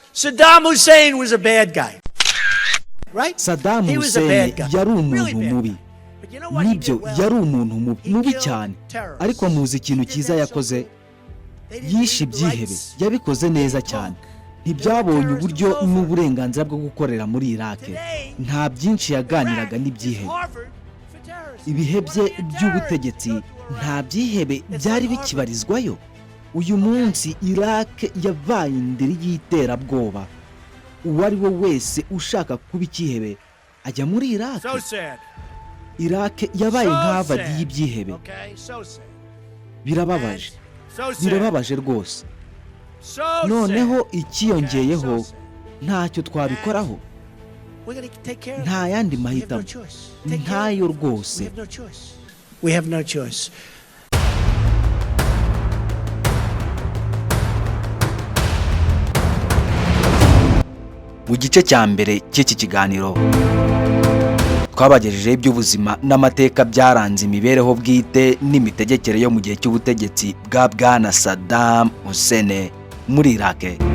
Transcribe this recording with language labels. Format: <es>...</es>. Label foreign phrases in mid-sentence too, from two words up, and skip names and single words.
<en>Saddam Hussein was a bad guy. Right? Saddam He was a Hussein bad guy.</en> <rw>yari</rw> <en>Really</en> <rw>umuntu</rw> <en>bad</en> <rw>mubi.</rw> <en>guy. But you know what he</en> <rw>Nibyo</rw> <en>did well?</en> <rw>yari umuntu mubi</rw> <en>He</en> <rw>cyane,</rw> <en>killed terrorists.</en> <rw>ariko muzi ikintu</rw> <en>He did</en> <rw>cyiza</rw> <en>that so</en> <rw>yakoze,</rw> <en>good. They didn't</en> <rw>yishe</rw> <en>need</en> <rw>ibyihebe,</rw> <en>rights.</en> <rw>yabikoze neza cyane. Ntibyabonye uburyo n'uburenganzira bwo gukorera muri Iraq. Nta byinshi yaganiraga n'ibyihebe. Ibihe bye by'ubutegetsi nta byihebe byari bikibarizwayo. Uyu munsi Iraq yabaye indiri y'iterabwoba. Uwo ari we wese ushaka kuba icyihebe ajya muri Iraq. Iraq yabaye nk'avadi y'ibyihebe. Birababaje rwose. Noneho ikiyongeyeho ntacyo twabikoraho. Nta yandi mahitamo, ntayo rwose.</rw> <en>We have no choice.</en> <rw>Mu gice cya mbere cy'iki kiganiro twabagejejeho iby'ubuzima n'amateka byaranze imibereho bwite n'imitegekere yo mu gihe cy'ubutegetsi bwa Bwana Saddam Hussein muri Iraq.</rw>